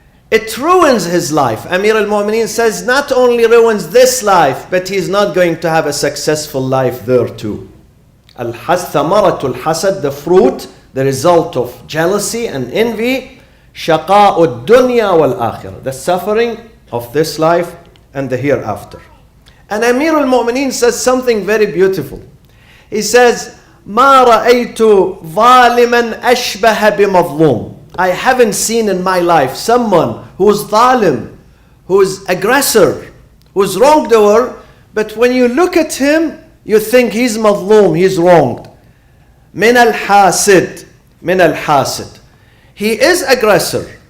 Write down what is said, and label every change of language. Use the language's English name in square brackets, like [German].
[English] it ruins his life. Amir al-Mu'mineen says not only ruins this life, but he's not going to have a successful life there too. [Arabic] Thamaratul hasad, [English] the fruit, the result of jealousy and envy, [Arabic] shaqa'ud dunya wal akhirah, [English] the suffering of this life and the hereafter. And Amir al-Mu'mineen says something very beautiful. He says, [Arabic] ما رأيت ظالما أشبه بمظلوم. [English] I haven't seen in my life someone who's zalim, who's aggressor, who's wrongdoer, but when you look at him, you think he's mazloom, he's wronged. [Arabic] من الحاسد, من الحاسد. [English] He is aggressor.